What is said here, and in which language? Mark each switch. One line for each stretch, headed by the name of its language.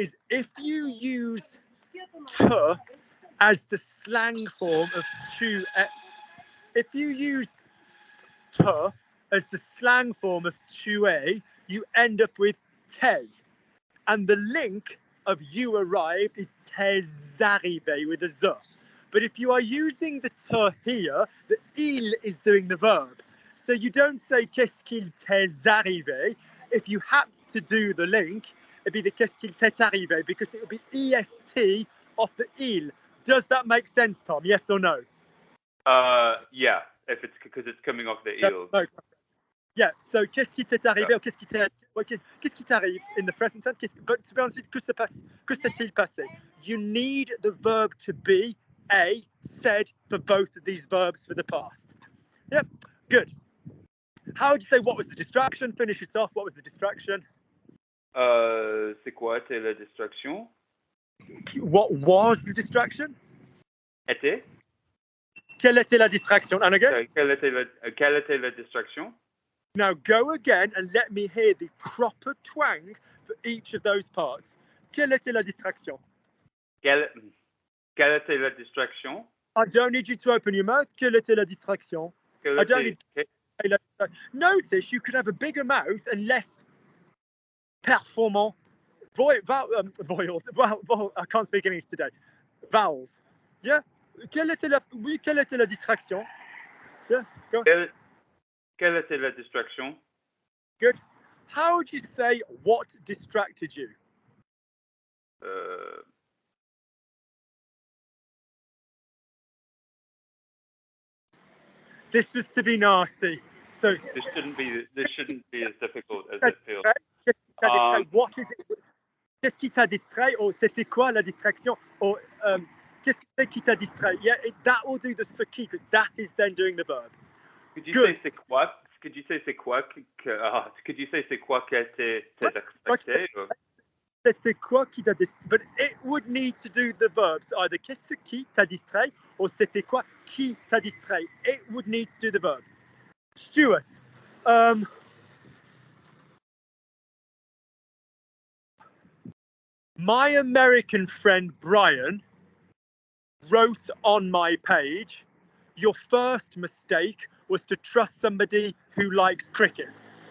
English: is if you use te as the slang form of tu, if you use te as the slang form of tuer, you end up with te. And the link of you arrived is t'es arrivé with a z. But if you are using the te here, the il is doing the verb. So you don't say qu'est-ce qu'il t'est arrivé. If you had to do the link, it'd be the qu'est-ce qu'il t'est arrivé because it would be est off the il. Does that make sense, Tom? Yes or no? Yeah, if it's because it's coming off the il. No. Yeah, so qu'est-ce qui t'est arrivé, or qu'est-ce qui t'arrive in the present tense, but to be honest with you, que s'est-il passé? You need the verb to be a said for both of these verbs for the past. Yep, good. How would you say what was the distraction? Finish it off. What was the distraction?
French: C'est quoi était la distraction?
English: What was the distraction?
French: Était? Quelle était la distraction?
English: And again?
French: Sorry, quelle était la distraction?
English: Now go again and let me hear the proper twang for each of those parts.
French: Quelle était la distraction? Quelle était la distraction?
English: I don't need you to open your mouth.
French: Quelle était la distraction?
English: I don't need. Notice you could have a bigger mouth and less performant vowels. Well, I can't speak English today. Vowels. Yeah.
French: Quelle était la distraction?
English: Yeah. Go.
French: Quelle était la distraction?
English: Good. How would you say what distracted you? This was to be nasty. So this shouldn't be as difficult as it feels. What is it?
French: Qu'est-ce qui t'a distrait? Or c'était quoi la distraction? Or qu'est-ce qui t'a distrait?
English: Yeah, that will do the ce qui because that is then doing the verb. Could you say c'est quoi? Could you say c'est quoi? Could you say c'est quoi que t'es expecté?
French: C'était quoi qui t'a distrait? But it would need to do the verbs either qu'est-ce qui t'a distrait or c'était quoi qui t'a distrait.
English: It would need to do the verb. Stuart, my American friend Brian wrote on my page, your first mistake was to trust somebody who likes cricket.